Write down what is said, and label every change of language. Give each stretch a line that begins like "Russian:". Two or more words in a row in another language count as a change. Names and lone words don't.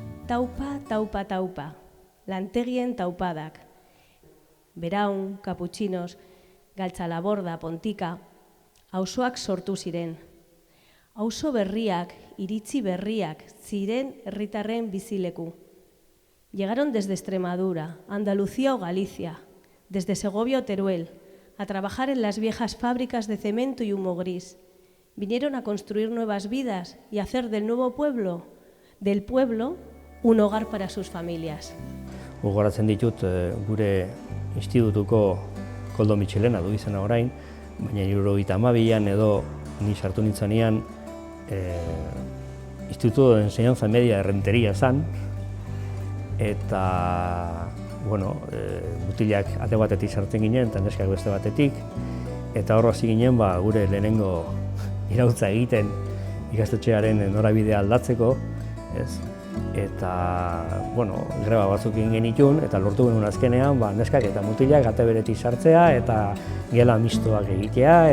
Basque: Taupa, taupa, taupa, lantegien taupadak. Beraun, kaputxinos, galtzalaborda, pontika, auzoak sortu ziren. Auzo berriak, iritzi berriak, ziren herritarren bizileku.
Spanish: Llegaron desde Extremadura, Andalucía o Galicia, desde Segovia o Teruel, a trabajar en las viejas fábricas de cemento y humo gris. Vinieron a construir nuevas vidas y a hacer del nuevo pueblo, del pueblo, un hogar para sus familias.
Basque: Gogoratzen ditut gure institutuko Koldo Mitxelena du izena orain, baina 1972an edo ni sartu nintzanean Instituto de Enseñanza Media de Rentería zan, eta mutilak ate batetik sartzen ginen, eta neskak beste batetik, eta hor hasi ginen gure lehenengo iraultza egiten ikastetxearen norabidea aldatzeko, eta greba batzuk egin genitun, eta lortu genuen azkenean neskak eta mutilak ate beretik sartzea eta gela mistoak egitea.